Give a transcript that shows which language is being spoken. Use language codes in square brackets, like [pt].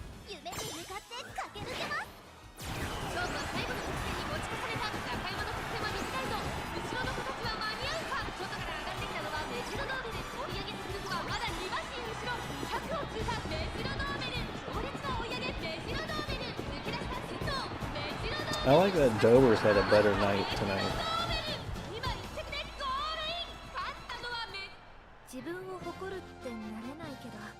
[ja] 夢に向かって駆け抜けます。勝負は最後の直線に持ち越された。中山の直線は短いぞ。後ろの子たちは間に合うか。外から上がってきたのはメジロドーベル。追い上げてくる子はまだ2馬身後ろ。 100を通過メジロドーベル。強烈な追い上げメジロドーベル。抜け出した先頭メジロドーベル。 [en] I like that Dover's had a better night tonight. [ja] 今一着でゴールイン。勝ったのはメ。自分を誇るってなれないけど